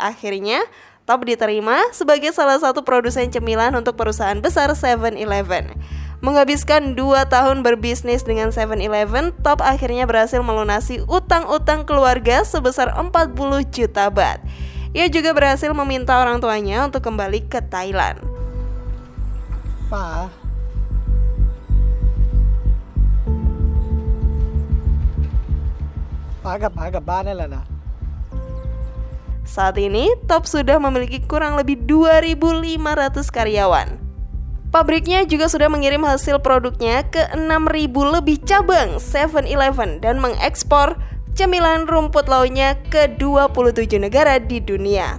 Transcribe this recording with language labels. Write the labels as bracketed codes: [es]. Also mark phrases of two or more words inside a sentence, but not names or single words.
[id] Akhirnya, Top diterima sebagai salah satu produsen cemilan untuk perusahaan besar 7-Eleven. Menghabiskan 2 tahun berbisnis dengan 7-Eleven, Top akhirnya berhasil melunasi utang-utang keluarga sebesar 40 juta baht. Ia juga berhasil meminta orang tuanya untuk kembali ke Thailand. [th] ป้ากับป้ากลับบ้านได้แล้วนะ [id] Saat ini, Top sudah memiliki kurang lebih 2.500 karyawan. Pabriknya juga sudah mengirim hasil produknya ke 6.000 lebih cabang 7-Eleven dan mengekspor cemilan rumput lautnya ke 27 negara di dunia.